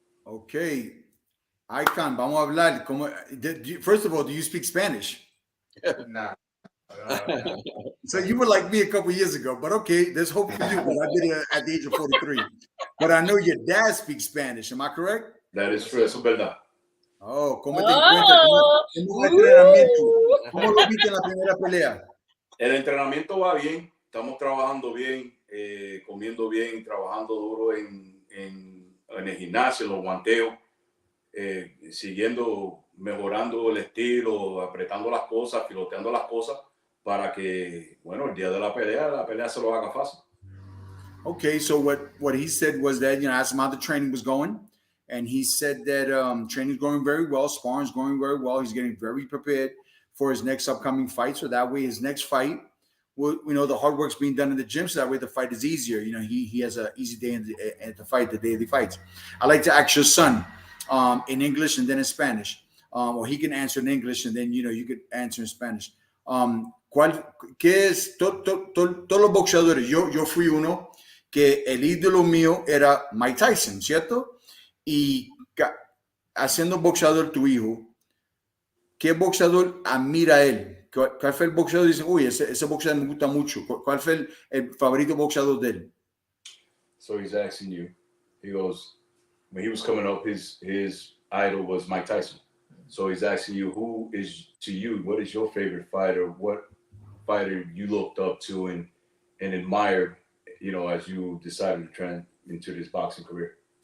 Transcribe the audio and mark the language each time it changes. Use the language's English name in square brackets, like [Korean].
[Spanish] Okay. Icon, vamos a hablar. [English] First of all, do you speak Spanish? Nah. So you were like me a couple years ago, but okay, there's hope for you. But I did it at the age of 43. But I know your dad speaks Spanish. Am I correct? That is true. [Spanish] Eso es verdad. Oh, ¿cómo te encuentras? ¿Cómo el entrenamiento? ¿Cómo lo viste en la primera pelea? El entrenamiento va bien. Estamos trabajando bien, comiendo bien, trabajando duro en el gimnasio, los guanteos, siguiendo, mejorando el estilo, apretando las cosas, filoteando las cosas para que, bueno, el día de la pelea se lo haga fácil. [English] Okay, so what he said was that, I asked him how the training was going, and he said that training is going very well, sparring is going very well. He's getting very prepared for his next upcoming fight, so that way his next fight, the hard work's being done in the gym, so that way the fight is easier. He has an easy day at the fight, the day of the fights. I like to ask your son in English and then in Spanish, or he can answer in English and then you could answer in Spanish. [Spanish] ¿Qué es todos los boxeadores? Yo fui uno que el ídolo mío era Mike Tyson, ¿cierto? Y haciendo boxeador tu hijo, ¿qué boxeador admira a él? ¿Cuál fue el boxeador? Dice, uy, ese boxeador me gusta mucho. ¿Cuál fue el favorito boxeador de él? [English] So he's asking you, he goes, when he was coming up, his idol was Mike Tyson. So he's asking you, who is, to you, what is your favorite fighter? What fighter you looked up to and admired, as you decided to turn into this boxing career?